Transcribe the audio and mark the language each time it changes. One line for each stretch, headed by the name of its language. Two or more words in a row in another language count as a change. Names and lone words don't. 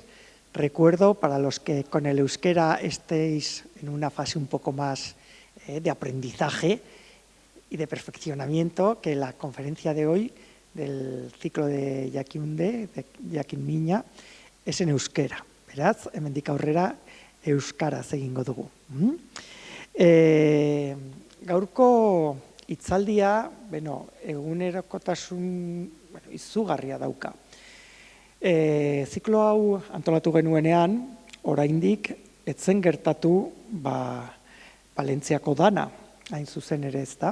Spanish: Recuerdo, para los que con el euskera estéis en una fase un poco más de aprendizaje y de perfeccionamiento, que la conferencia de hoy del ciclo de Jakinde, de Jakin Miña, es en euskera.
Basque: Beraz, hemendik aurrera euskaraz egingo dugu. Gaurko hitzaldia, egunerokotasun izugarria dauka. Ziklo hau antolatu genuenean, oraindik etzen gertatu Palentziako dana, hain zuzen ere, ezta.